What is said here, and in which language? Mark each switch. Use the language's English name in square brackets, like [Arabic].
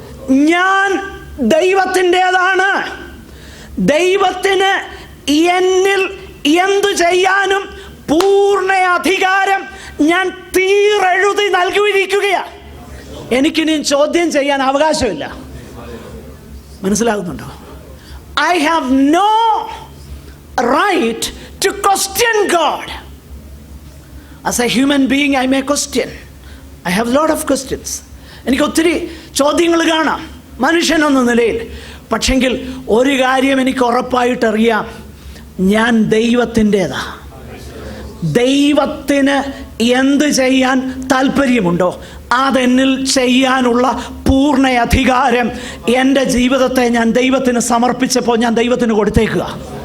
[Malayalam] ഞാൻ ദൈവത്തിൻ്റെതാണ്. ദൈവത്തിന് എന്നിൽ എന്തു ചെയ്യാനും പൂർണ്ണ അധികാരം ഞാൻ തീരെഴുതി നൽകിയിരിക്കുകയാണ്. എനിക്കിനിയും ചോദ്യം ചെയ്യാൻ അവകാശമില്ല. മനസ്സിലാകുന്നുണ്ടോ? [English] I have no right to question God. As a human being, I may question. I have a lot of questions. [Malayalam] എനിക്ക് ഒത്തിരി ചോദ്യങ്ങൾ കാണാം മനുഷ്യനെന്ന നിലയിൽ. പക്ഷെങ്കിൽ ഒരു കാര്യം എനിക്ക് ഉറപ്പായിട്ടറിയാം, ഞാൻ ദൈവത്തിൻ്റെതാ. ദൈവത്തിന് എന്ത് ചെയ്യാൻ താല്പര്യമുണ്ടോ അതെന്നിൽ ചെയ്യാനുള്ള പൂർണ്ണ അധികാരം എൻ്റെ ജീവിതത്തെ ഞാൻ ദൈവത്തിന് സമർപ്പിച്ചപ്പോൾ ഞാൻ ദൈവത്തിന് കൊടുത്തേക്കുക.